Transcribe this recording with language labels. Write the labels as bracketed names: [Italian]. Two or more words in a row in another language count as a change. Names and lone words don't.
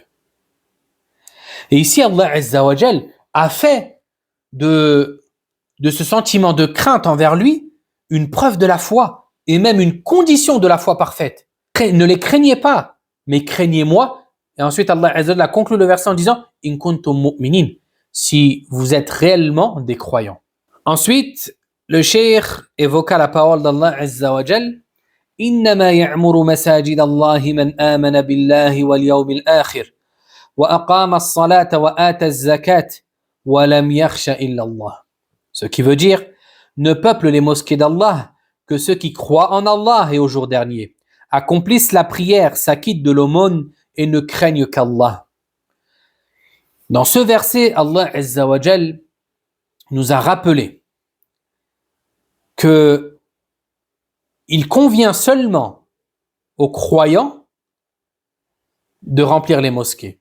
[French] Et ici, Allah [Arabic] عز وجل [French] a fait de ce sentiment de crainte envers lui une preuve de la foi et même une condition de la foi parfaite. Ne les craignez pas, mais craignez-moi. Et ensuite, Allah [Arabic] عز وجل [French] a conclu le verset en disant « [Arabic] إن كنتم مؤمنين [French] » si vous êtes réellement des croyants. Ensuite, le cheikh évoqua la parole d'Allah [Arabic] عز وجل « إنما يعمر مساجد الله من آمن بالله واليوم الآخر [French] » Ce qui veut dire, ne peuple les mosquées d'Allah que ceux qui croient en Allah et au jour dernier, accomplissent la prière, s'acquittent de l'aumône et ne craignent qu'Allah. Dans ce verset, Allah [Arabic] عز وجل [French] nous a rappelé que il convient seulement aux croyants de remplir les mosquées.